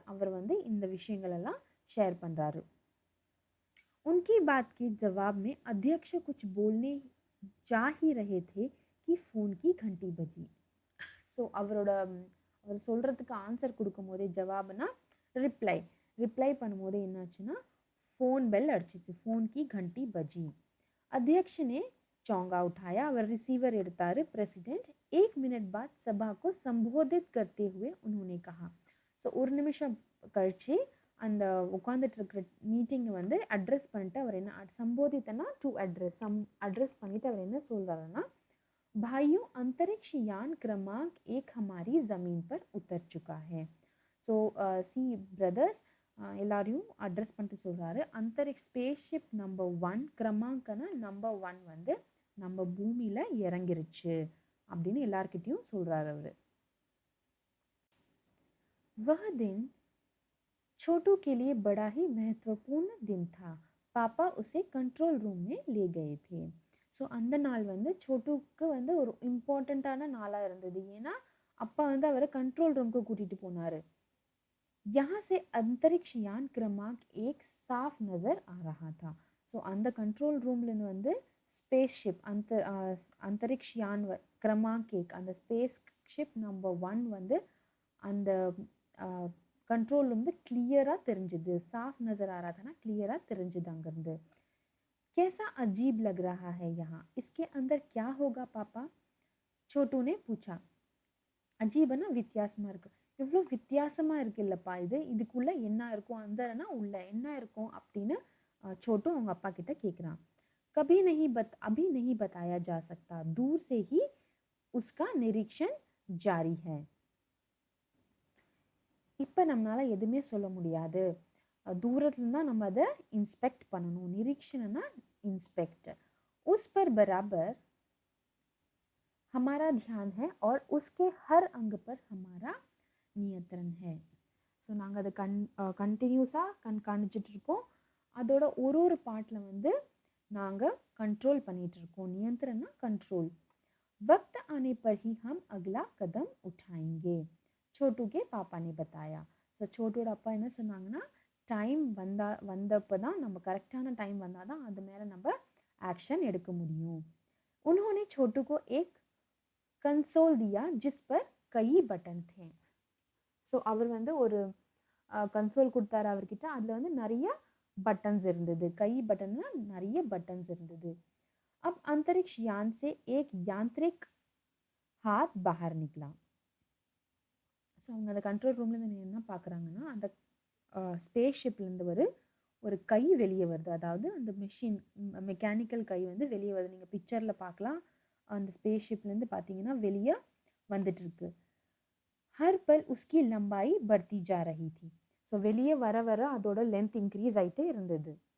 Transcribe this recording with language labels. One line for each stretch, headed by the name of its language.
Tamil: அவர் வந்து இந்த விஷயங்களெல்லாம் ஷேர் பண்ணுறாரு.
Hindi: उनकी बात के जवाब में अध्यक्ष कुछ बोलने जा ही रहे थे कि फ़ोन की घंटी बजी.
Tamil: ஸோ அவர் சொல்கிறதுக்கு ஆன்சர் கொடுக்கும் போதே ஜவாப்னா ரிப்ளை பண்ணும்போது என்னாச்சுன்னா
Hindi: फ़ोन बेल
Tamil: अड़चिச்சு.
Hindi: फ़ोन की घंटी बजी. अध्यक्ष ने चौंगा उठाया.
Tamil: அவர் ரிசீவர் எடுத்தாரு.
Hindi: प्रेसिडेंट 1 मिनट बाद सभा को संबोधित करते हुए उन्होंने कहा.
Tamil: ஸோ ஒரு நிமிஷம் கழிச்சு அந்த உட்காந்துட்டு இருக்கிற மீட்டிங்கை வந்து அட்ரஸ் பண்ணிட்டு அவர் என்ன சம்போதித்தனா டு அட்ரஸ் பண்ணிட்டு அவர் என்ன சொல்றாருன்னா
Hindi: भाइयों अंतरिक्ष यान क्रमांक 1 हमारी ज़मीन पर उतर चुका है.
Tamil: ஸோ சி பிரதர்ஸ் எல்லாரையும் அட்ரஸ் பண்ணிட்டு சொல்கிறாரு. அந்தரிக்ஷ் ஸ்பேஸ்ஷிப் நம்பர் 1 கிரமாங்கனா நம்பர் 1 வந்து நம்ம பூமியில் இறங்கிருச்சு அப்படின்னு எல்லார்கிட்டையும் சொல்கிறாரு அவர்.
Hindi: वह दिन छोटू के लिए बड़ा ही महत्वपूर्ण दिन था. पापा उसे कंट्रोल रूम में ले गए थे.
Tamil: ஸோ அந்த நாள் வந்து छोटूக்கு வந்து ஒரு இம்பார்ட்டண்ட்டான நாளாக இருந்தது. ஏன்னா அப்பா வந்து அவரை கண்ட்ரோல் ரூமுக்கு கூட்டிகிட்டு போனார்.
Hindi: यहाँ से अंतरिक्ष यान क्रमांक 1 साफ नज़र आ रहा था.
Tamil: ஸோ அந்த கண்ட்ரோல் ரூம்லேருந்து வந்து ஸ்பேஸ் ஷிப்
Hindi: अंतरिक्ष यान क्रमांक 1
Tamil: அந்த ஸ்பேஸ் ஷிப் நம்பர் 1 வந்து அந்த
Hindi: कंट्रोल रूम
Tamil: क्लियरा தெரிஞ்சது.
Hindi: साफ नज़र आ रहा था ना,
Tamil: क्लियरा தெரிஞ்சது அங்கிருந்து.
Hindi: कैसा अजीब लग रहा है यहाँ, इसके अंदर क्या होगा पापा, छोटू ने पूछा.
Tamil: அஜீபனா வித்தியாசமாக இருக்கு. இவ்வளோ வித்தியாசமாக இருக்குல்லப்பா இது, இதுக்குள்ளே என்ன இருக்கும், அந்தனா உள்ள என்ன இருக்கும் அப்படின்னு छोटू அவங்க அப்பா கிட்ட கேட்குறான்.
Hindi: कभी नहीं अभी नहीं बताया जा सकता, दूर से ही उसका निरीक्षण जारी है.
Tamil: இப்போ நம்மளால் எதுவுமே சொல்ல முடியாது, தூரத்துல தான் நம்ம அதை இன்ஸ்பெக்ட் பண்ணணும். நிரீக்ஷணனா इंस्पेक्ट.
Hindi: उस पर बराबर हमारा ध्यान है और उसके हर अंग पर हमारा नियंत्रण है.
Tamil: ஸோ நாங்கள் அதை கண்டினியூஸாக கண்காணிச்சிட்டு இருக்கோம். அதோட ஒரு பாட்டில் வந்து நாங்கள் कंट्रोल பண்ணிட்டு இருக்கோம். नियंत्रणना कंट्रोल.
Hindi: वक्त आने पर ही हम अगला कदम उठाएंगे, छोटू के पापा ने बताया.
Tamil: ஸோ छोटूட அப்பா என்ன சொன்னாங்கன்னா டைம் வந்தப்போ தான், நம்ம கரெக்டான டைம் வந்தால் தான் அது மேலே நம்ம एक्शन எடுக்க முடியும்.
Hindi: उन्होंने छोटू को एक कंसोल दिया जिस पर कई बटन थे.
Tamil: ஸோ அவர் வந்து ஒரு கன்சோல் கொடுத்தாரு அவர்கிட்ட. அதில் வந்து நிறைய பட்டன்ஸ் இருந்தது. கை பட்டன்னா நிறைய பட்டன்ஸ் இருந்தது.
Hindi: अब अंतरिक्ष यान से एक यांत्रिक हाथ बाहर निकला.
Tamil: ஸோ அவங்க அந்த கண்ட்ரோல் ரூம்லேருந்து என்ன பார்க்குறாங்கன்னா, அந்த ஸ்பேஸ் ஷிப்லேருந்து ஒரு கை வெளியே வருது. அதாவது அந்த மெஷின் மெக்கானிக்கல் கை வந்து வெளியே வருது. நீங்கள் பிக்சரில் பார்க்கலாம். அந்த ஸ்பேஸ் ஷிப்லேருந்து பார்த்தீங்கன்னா வெளியே வந்துட்டு இருக்கு.
Hindi: हर पल उसकी लंबाई बढ़ती जा रही थी.
Tamil: ஸோ வெளியே வர வர அதோட லென்த் இன்க்ரீஸ் ஆகிட்டே இருந்தது.